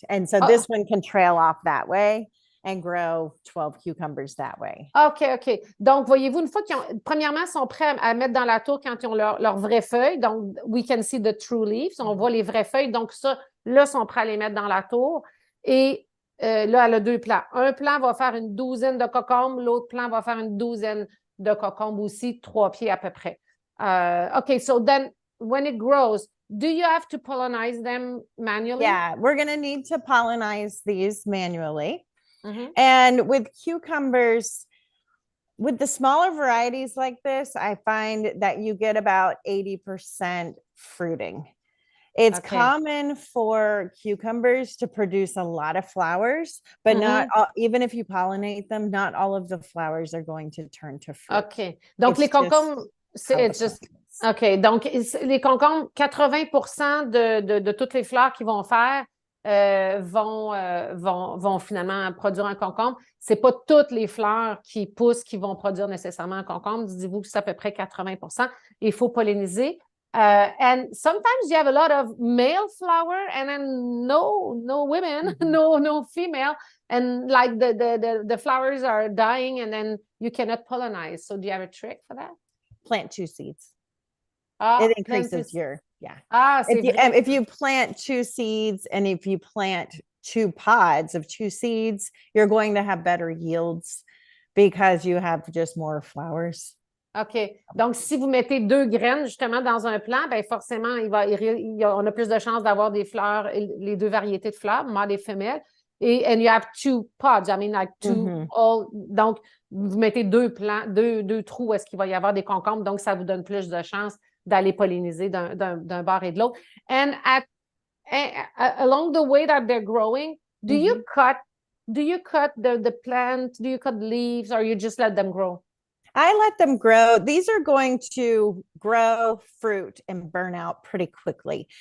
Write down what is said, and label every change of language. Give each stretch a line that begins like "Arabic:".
English: And so this one can trail off that way and grow 12 cucumbers that way. OK, OK.
French: Donc, voyez-vous, une fois premièrement, ils sont prêts à mettre dans la tour quand ils ont leurs vraies feuilles.
English: Donc, we can see the true leaves.
French: On voit les vraies feuilles. Donc, ça, là, ils sont prêts à les mettre dans la tour. Et là, elle a 2 plants. Un plant va faire une douzaine de concombres. L'autre plant va faire une douzaine de concombres aussi, 3 pieds à peu près.
English: OK, so then, when it grows, do you have to pollinize them manually? Yeah, we're going to need to pollinize these manually. Mm-hmm. And with cucumbers, with the smaller varieties like this, I find that you get about 80% fruiting. It's common for cucumbers to produce a lot of flowers, but not all, even if you pollinate them, not all of the flowers are going to turn to fruit. OK.
French: Donc, les concombres,
English: it's just... OK.
French: Donc, les concombres, 80% de toutes les fleurs qu'ils vont faire vont finalement produire un concombre. Ce n'est pas toutes les fleurs qui poussent qui vont produire nécessairement un concombre. Dites-vous que c'est à peu près 80%. Il faut polliniser.
English: And sometimes you have a lot of male flower and then no women, no female. And like the flowers are dying and then you cannot pollinize. So do you have a trick for that? Plant 2 seeds. It increases your, if you plant 2 seeds and if you plant 2 pods of 2 seeds, you're going to have better yields because you have just more flowers. OK.
French: Donc, si vous mettez 2 graines justement dans un plant, bien forcément, on a plus de chances d'avoir des fleurs, les 2 variétés de fleurs, mâles et femelles.
English: And you have 2 pods, I mean like 2
French: donc, vous mettez 2 plants, 2 trous où est-ce qu'il va y avoir des concombres, donc ça vous donne plus de chances d'aller polliniser d'un bord et de l'autre.
English: And along the way that they're growing, do you cut the plant, do you cut leaves, or you just let them grow? I let them grow. These are going to grow fruit and burn out pretty quickly.